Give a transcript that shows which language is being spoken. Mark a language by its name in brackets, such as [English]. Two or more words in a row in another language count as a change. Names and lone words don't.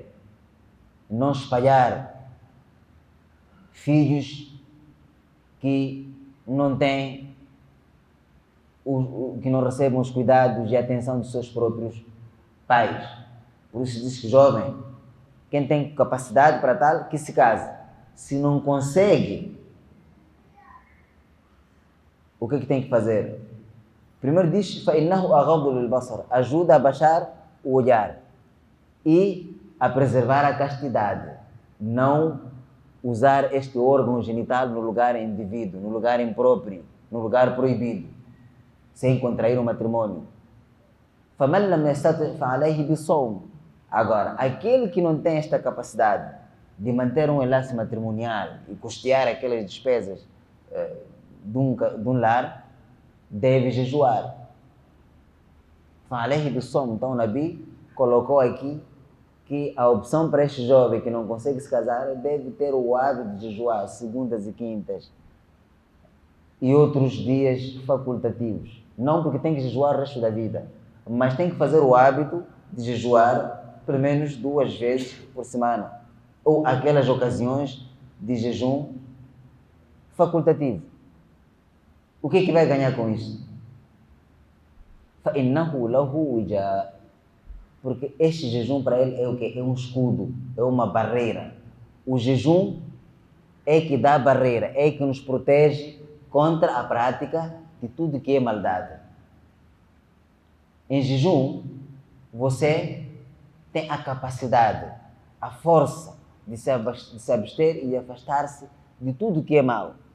[Portuguese] Não espalhar filhos que não têm, que não recebem os cuidados e a atenção dos seus próprios pais. Por isso diz que jovem, quem tem capacidade para tal, que se case. Se não consegue, o que tem que fazer? Primeiro diz, [Arabic] فَإِنَّهُ أَغَضُّ لِلْبَصَرِ, [Portuguese] ajuda a baixar o olhar e a preservar a castidade. Não usar este órgão genital no lugar indevido, no lugar impróprio, no lugar proibido, sem contrair o matrimônio. [Arabic] فَمَنْ لَمْ يَسْتَطِعْ فَعَلَيْهِ بِالصَّوْمِ. [Portuguese] Agora, aquele que não tem esta capacidade de manter um enlace matrimonial e custear aquelas despesas de um lar, deve jejuar. [Arabic] فَعَلَيْهِ بِالصَّوْمِ. [Portuguese] Então o Nabi colocou aqui que a opção para este jovem que não consegue se casar deve ter o hábito de jejuar segundas e quintas e outros dias facultativos. Não porque tem que jejuar o resto da vida, mas tem que fazer o hábito de jejuar pelo menos 2 vezes por semana, ou aquelas ocasiões de jejum facultativo. O que vai ganhar com isso? [Arabic] فَإِنَّهُ لَهُ وِجَاءٌ. [Portuguese] Porque este jejum para ele é o quê? É um escudo, é uma barreira. O jejum é que dá barreira, é que nos protege contra a prática de tudo que é maldade. Em jejum, você tem a capacidade, a força de se abster e afastar-se de tudo que é mal.